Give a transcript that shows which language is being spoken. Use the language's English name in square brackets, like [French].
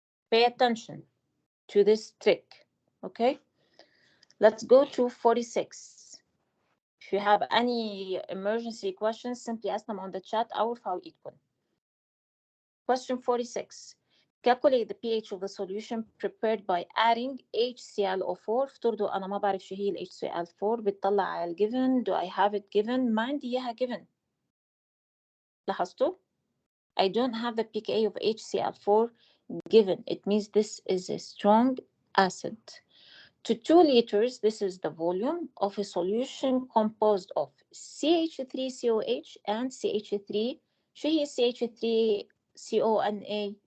[English] Pay attention to this trick. Okay, let's go to 46. If you have any emergency questions, simply ask them on the chat [Arabic] أو ارفعوا إيدكم. [English] Question 46. Calculate the pH of the solution prepared by adding HClO4. [Arabic] افترضوا أنا ما بعرف شو هي ال HCl4 بتطلع على given. [English] Do I have it given؟ [Arabic] ما عندي إياها given. لاحظتوا؟ [English] I don't have the pKa of HCl4 given. It means this is a strong acid. To 2 liters, this is the volume of a solution composed of CH3COH and CH3. [Arabic] شو هي CH3CONA?